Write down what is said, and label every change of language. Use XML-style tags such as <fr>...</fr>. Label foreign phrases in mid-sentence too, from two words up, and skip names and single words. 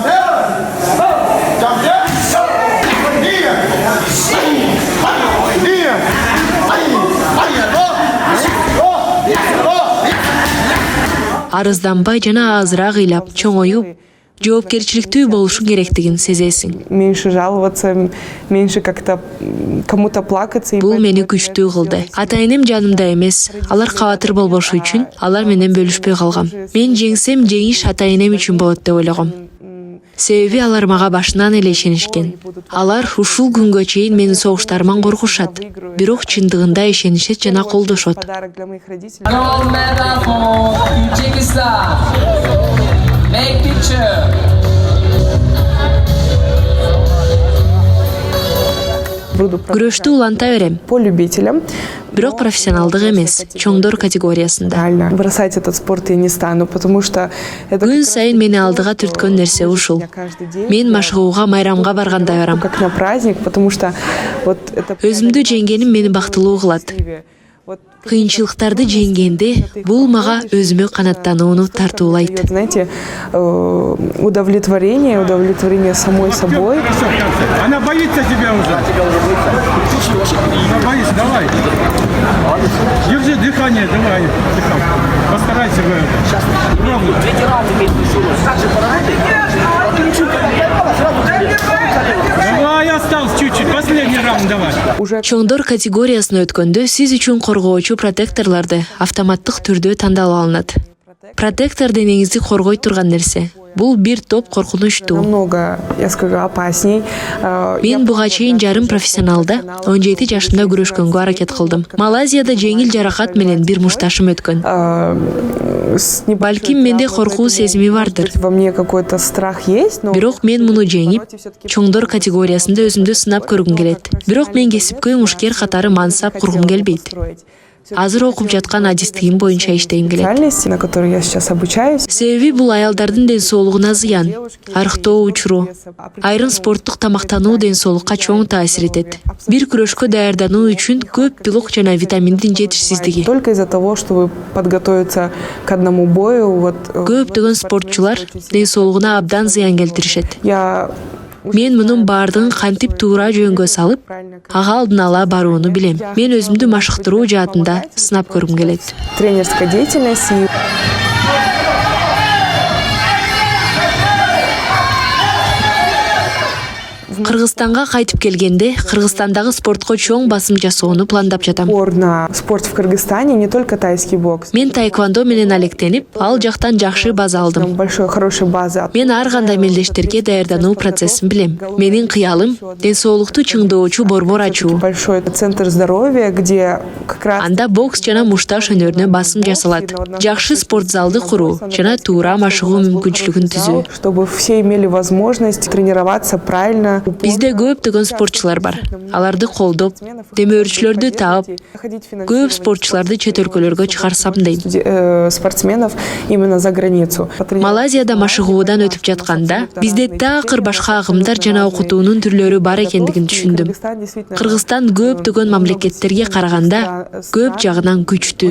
<ky>Арызданбай жана азыраак ыйлап, чоңоюп, жоопкерчиликтүү болушуң керектигин сезесиң.</ky> <ru>Меньше жаловаться, меньше как-то кому-то плакаться.</ru> <ky>Бул мени күчтүү кылды. Ата-энем жанымда эмес. Алар кабатыр болбошу үчүн алар менен бөлүшпөй калгам. Мен жеңсем, жеңиш ата-энем үчүн болот деп ойлогом. Себеби алар мага башынан эле ишенишкен. Алар ушул күнгө чейин менин согуштарыман коркушат. Бирок чындыгында ишенишет жана колдошот. Күрөштү уланта берем.</ky> <ru>По любителям.</ru> <ky>Бирок профессионалдык эмес, чоңдор категориясында.</ky> <ru>Бросать этот спорт я не стану, потому что</ru> <ky>күн сайын мени алдыга түрткөн нерсе ушул. Мен машыгууга, майрамга барганда барам.</ky> <ru>Как на праздник, потому что вот это</ru> <ky>өзүмдү жеңгеним мени бактылуу кылат. Кыйынчылыктарды жеңгенде бул мага өзүмө канаттанууну тартуулайт.</ky> <ru>Знаете, удовлетворение самой собой. Она боится тебя уже. Она боится, давай. Держи дыхание, давай. Постарайся вы. Пробуй. Давай, осталось чуть-чуть. Последний раунд давай.</ru> <ky>Чоңдор категориясына өткөндө сиз үчүн коргоочу протекторлорду автоматтык түрдө тандалып алынат. Протектор денеңизди коргой турган нерсе. Бул бир топ коркунучтуу.</ky> <ru>Намного, я скажу, опасней.</ru> <ky>Мен буга чейин жарым профессионалда 17 жашымда күрөшкөнгө аракет кылдым. Малайзияда жеңил жаракат менен бир мушташым өткөн. Балким менде коркуу сезими бардыр.</ky> <ru>Во мне какой-то страх есть, но</ru> <ky>Бирок мен муну жеңип, чоңдор категориясында өзүмдү сынап көргүм келет. Бирок мен кесипкөй мушкер катары мансап кургум келбейт. Азыр окуп жаткан адистигим боюнча иштегим келет.</ky> <ru>специальности, на которой я сейчас обучаюсь.</ru> <ky>Себеби бул аялдардын ден соолугуна зыян, арыктоо учуру. Айрым спорттук тамактануу ден соолукка чоң таасир этет. Бир күрөшкө даярдануу үчүн көп белок жана витаминдин жетишсиздиги.</ky> <ru>Только из-за того, чтобы подготовиться к одному бою, вот</ru> <ky>Көптөгөн спортчулар ден соолугуна абдан зыян келтиришет.</ky> <ru>я</ru> <ky>Мен мунун баардыгын кантип туура жөнгө салып, ага алдын ала барууну билем. Мен өзүмдү машыктыруу жаатында сынап көргүм келет.</ky> <ru>тренерская деятельность и</ru> <ky>Кыргызстанга кайтып келгенде, Кыргызстандагы спортко чоң басым жасоону пландап жатам.</ky> <ru>упор на спорт в Кыргызстане, не только тайский бокс.</ru> <ky>Мен таэквондо менен алектенип, ал жактан жакшы база алдым.</ky> <ru>Там большой, хорошая база.</ru> <ky>Мен ар кандай мелдештерге даярдануу процессин билем. Менин кыялым ден соолукту чыңдоочу борбор ачуу.</ky> <ru>Большой центр здоровья, где как раз</ru> <ky>Анда бокс жана мушташ өнөрүнө басым жасалат. Жакшы спорт залды куруу жана туура машыгуу мүмкүнчүлүгүн түзүү.</ky> <ru>чтобы все имели возможность тренироваться правильно.</ru> <ky>Бизде көптөгөн спортчулар бар. Аларды колдоп, демөөрчүлөрдү таап, көп спортчуларды чет өлкөлөргө чыгарсам дейм.</ky> <ru>Спортсменов именно за границу.</ru> <ky>Малайзияда машыгуудан өтүп жатканда, бизде такыр башка агымдар жана окутуунун түрлөрү бар экендигин түшүндүм. Кыргызстан көптөгөн мамлекеттерге караганда көп жагынан күчтүү.</ky>